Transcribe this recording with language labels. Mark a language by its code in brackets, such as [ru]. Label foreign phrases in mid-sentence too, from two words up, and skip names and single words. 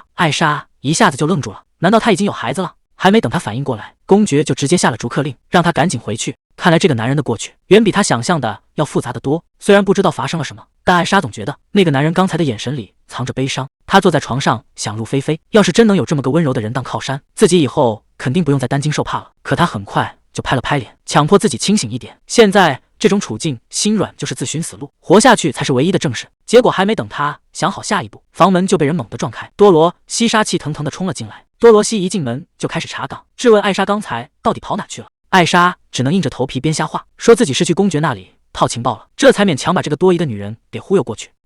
[zh] 艾莎一下子就愣住了，難道他已經有孩子了？還沒等他反應過來，公爵就直接下了逐客令，讓他趕緊回去。看来這個男人的過去遠比他想象的要複雜得多。雖然不知道發生了什麼，但艾莎總覺得那個男人剛才的眼神裡藏着悲傷。他坐在床上想入非非，要是真能有這麼個溫柔的人當靠山，自己以後肯定不用再擔驚受怕了。可他很快就拍了拍臉，強迫自己清醒一點。現在這種處境，心軟就是自尋死路，活下去才是唯一的正事。結果還沒等他想好下一步，房門就被人猛地撞開，多羅西杀氣騰腾地衝了進來。多羅西一進門就開始查崗，質問艾莎剛才到底跑哪去了。艾莎只能硬着頭皮邊瞎話，說自己是去公爵那裡套情報了，這才勉強把這個多疑的女人給忽悠過去。